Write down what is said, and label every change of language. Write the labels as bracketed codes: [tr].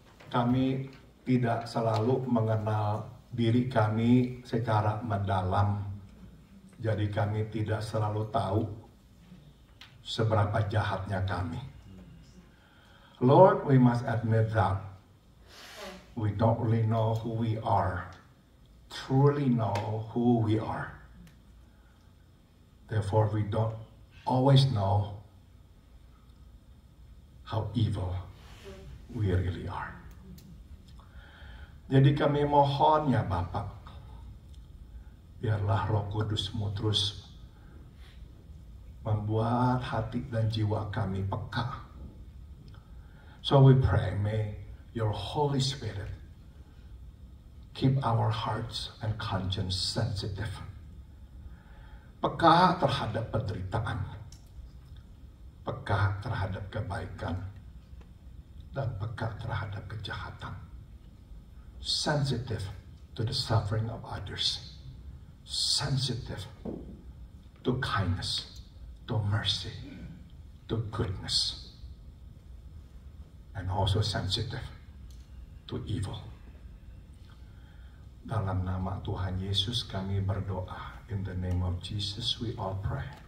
[id] Kami tidak selalu mengenal diri kami secara mendalam. Jadi kami tidak selalu tahu seberapa jahatnya kami. [en] Lord, we must admit that we don't really know who we are. Truly know who we are. Therefore, we don't always know how evil we really are. [id] Jadi kami mohon ya Bapak, biarlah Roh Kudus-Mu terus membuat hati dan jiwa kami peka. [en] So we pray, may your Holy Spirit keep our hearts and conscience sensitive. [id] Peka terhadap penderitaan, peka terhadap kebaikan, dan peka terhadap kejahatan. [en] Sensitive to the suffering of others. Sensitive to kindness, to mercy, to goodness and also sensitive to evil. [id] Dalam nama Tuhan Yesus kami berdoa. [en] In the name of Jesus we all pray.